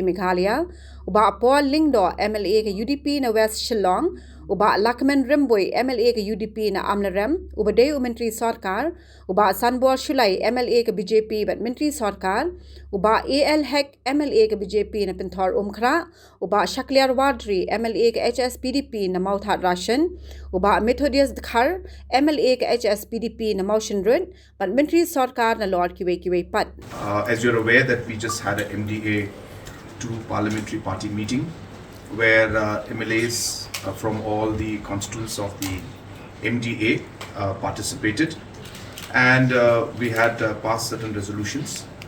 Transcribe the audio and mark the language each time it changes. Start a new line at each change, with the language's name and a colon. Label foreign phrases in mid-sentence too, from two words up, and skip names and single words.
Khasi: Meghalaya uba Paul Lingdo MLA ka UDP na West Shillong uba Lakman Rimboy MLA ka UDP na Amlarem uba Dayu Menteri Sarkar uba Sanbol Shulay MLA ka BJP bat Menteri Sarkar uba AL Hek MLA ka BJP na Pinthor Umkhra uba Shakliar Wadri MLA ka HSPDP na Mauthat Rashan uba Methodius Dhar MLA ka HSPDP na Motion Run bat Menteri Sarkar na Lord Kiwei Pat.
English: As you're aware that we just had an MDA-II parliamentary party meeting where MLAs from all the constituents of the MDA participated, and we had passed certain resolutions.